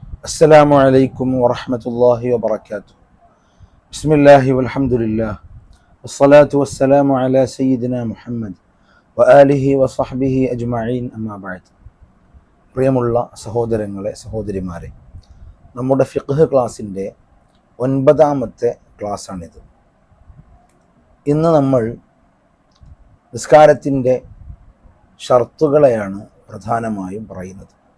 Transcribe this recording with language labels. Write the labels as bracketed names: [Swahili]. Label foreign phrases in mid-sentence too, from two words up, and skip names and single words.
[Arabic] السلام عليكم ورحمة الله وبركاته. بسم الله والحمد لله والصلاة والسلام على سيدنا محمد وآله وصحبه أجمعين أما بعد. [Malayalam] പ്രിയമുള്ള സഹോദരങ്ങളെ സഹോദരിമാരെ, നമ്മുടെ ഫിഖ്ഹ് ക്ലാസ്സിൻ്റെ 9ാമത്തെ ക്ലാസ്സാണിത്. ഇന്ന് നമ്മൾ നിസ്കാരത്തിൻ്റെ ഷർത്തുകളെയാണ് പ്രധാനമായും പറയുന്നത്.